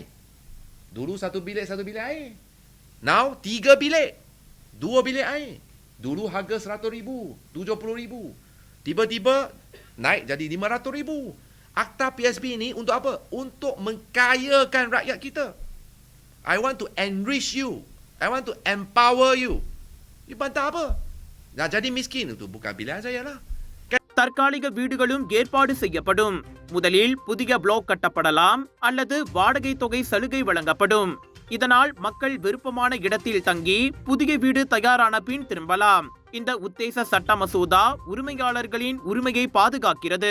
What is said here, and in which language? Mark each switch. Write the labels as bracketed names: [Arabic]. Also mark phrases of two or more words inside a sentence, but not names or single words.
[Malay] Dulu 1 bilik, 1 bilik air. Now, 3 bilik, 2 bilik air. Dulu harga 100,000, 70,000. Tiba-tiba naik jadi 500,000. Akta PSB ni untuk apa? Untuk mengkayakan rakyat kita. [English] I want to enrich you. I want to empower you. [Malay] You bantah apa? Nak jadi miskin itu bukan pilihan saya lah. [Tamil] தற்காலிக வீடுகளும் ஏற்பாடு செய்யப்படும். முதலில் புதிய பிளாக் கட்டப்படலாம் அல்லது வாடகை தொகை சலுகை வழங்கப்படும். இதனால் மக்கள் விருப்பமான இடத்தில் தங்கி புதிய வீடு தயாரான பின் திரும்பலாம். இந்த உத்தேச சட்ட மசோதா உரிமையாளர்களின் உரிமையை பாதுகாக்கிறது.